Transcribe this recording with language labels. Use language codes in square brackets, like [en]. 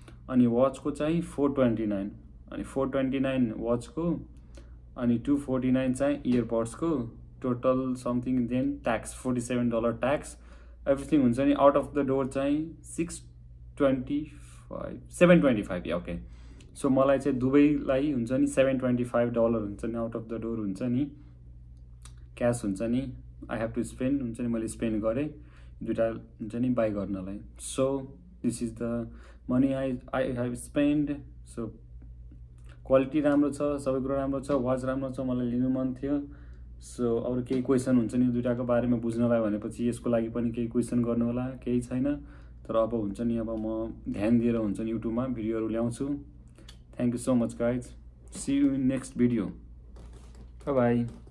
[ne] अनि वाचको चाहिँ $429, अनि $429 वाचको, अनि $249 चाहिँ इयरबड्सको, [en] total something then tax [ne] $47 tax, everything हुन्छ नि [en] out of the door [ne] चाहिँ $725 ओके। सो मलाई चाहिँ दुवैलाई हुन्छ नि $725 हुन्छ नि आउट अफ द डोर हुन्छ नि, क्यास हुन्छ नि, [en] I have to spend [ne] हुन्छ नि, मैले स्पेन्ड गरेँ दुइटा हुन्छ नि बाई गर्नलाई। [en] So this is the money I have spend. [ne] So quality राम्रो छ, सबै कुरा राम्रो छ, वाच राम्रो छ, मलाई लिनु मन थियो। सो अरू केही क्वेसन हुन्छ नि दुइटाको बारेमा बुझ्नलाई भनेपछि यसको लागि पनि केही क्वेसन गर्नु होला, केही छैन। तर अब हुन्छ नि अब म ध्यान दिएर हुन्छ नि युट्युबमा भिडियोहरू ल्याउँछु। [en] Thank you so much guys, see you in next video, bye bye.